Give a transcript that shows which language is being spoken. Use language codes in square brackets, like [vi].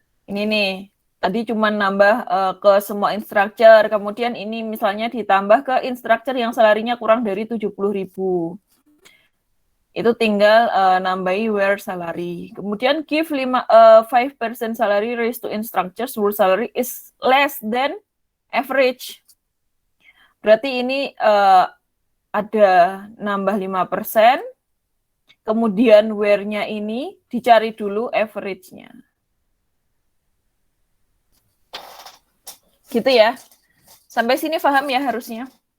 [id] Ini nih, tadi cuma nambah ke semua instructor, kemudian ini misalnya ditambah ke instructor yang salarinya kurang dari 70.000. Itu tinggal nambahi where salary. Kemudian [en] give 5% salary raise to instructors whose salary is less than average. [id] Berarti ini ada nambah 5%, kemudian where-nya ini dicari dulu average-nya. Gitu ya. Sampai sini paham ya harusnya?